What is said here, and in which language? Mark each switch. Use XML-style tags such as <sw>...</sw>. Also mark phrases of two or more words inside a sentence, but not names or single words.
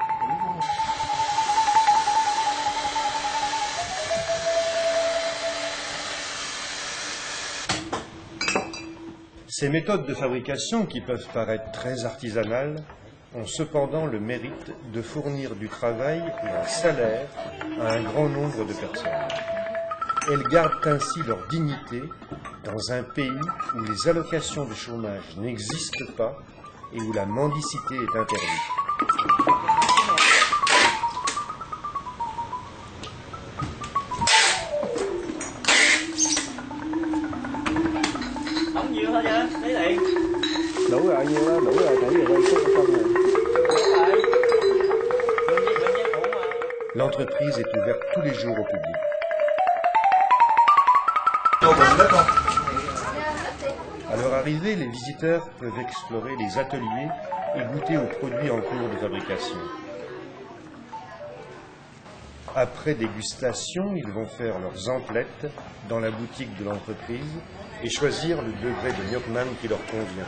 <fr>Ces méthodes de fabrication, qui peuvent paraître très artisanales, ont cependant le mérite de fournir du travail et un salaire à un grand nombre de personnes. Elles gardent ainsi leur dignité dans un pays où les allocations de chômage n'existent pas et où la mendicité est interdite.</fr> <vi>Đủ rồi, nhiêu đó, đủ rồi, 7 giờ quay phút xong rồi.</vi> <fr>L'entreprise est ouverte tous les jours au public. À leur arrivée, les visiteurs peuvent explorer les ateliers et goûter aux produits en cours de fabrication. Après dégustation, ils vont faire leurs emplettes dans la boutique de l'entreprise et choisir le degré de Nyokman qui leur convient.</fr>